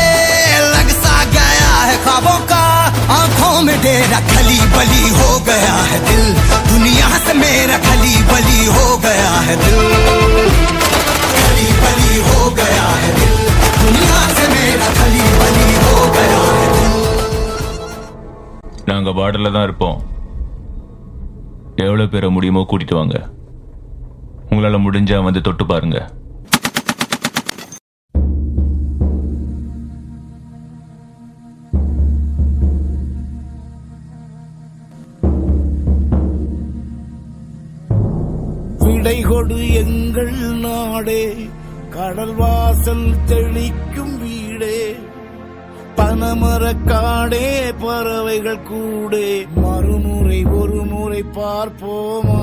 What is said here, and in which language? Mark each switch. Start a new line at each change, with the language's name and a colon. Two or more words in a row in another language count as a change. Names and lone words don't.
Hindi: लग सा गया है ख्वाबों का आंखों में डेरा, खली बली हो गया है दिल, दुनिया से मेरा खली बली हो गया है दिल। खली बली हो गया है दिल, दुनिया से मेरा खली बली हो गया है दिल।
Tamil: நாங்க பாடல தான் இருப்போம். எவ்வளவு பேரை முடியுமோ கூட்டிட்டு வாங்க. உங்களால முடிஞ்சா வந்து தொட்டு பாருங்க. விடை கொடு எங்கள் நாடே, கடல் வாசல் தெளிக்கும் வீடே, பனமரக்காடே பறவைகள் கூடே, மறுமுறை ஒரு முறை பார்ப்போமா.